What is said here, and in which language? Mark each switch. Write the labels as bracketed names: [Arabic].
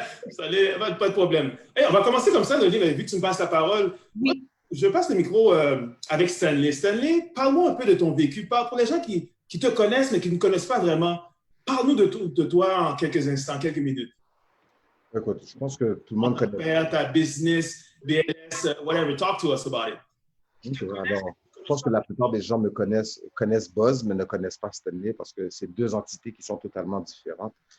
[French] Salut, pas de problème. Hey, on va commencer comme ça, Noli, vu que tu me passes la parole. Oui. Je passe le micro avec Stanley. Stanley, parle-moi un peu de ton vécu. Pour les gens qui te connaissent, mais qui ne connaissent pas vraiment, parle-nous de toi en quelques instants, quelques minutes. Écoute, je pense que tout le monde connaît. Ta business, BLS, whatever. [English] Talk to us about it. [French] Okay, alors, je pense que la plupart des gens me connaissent Buzz, mais ne connaissent pas Stanley parce que c'est deux entités qui sont totalement différentes.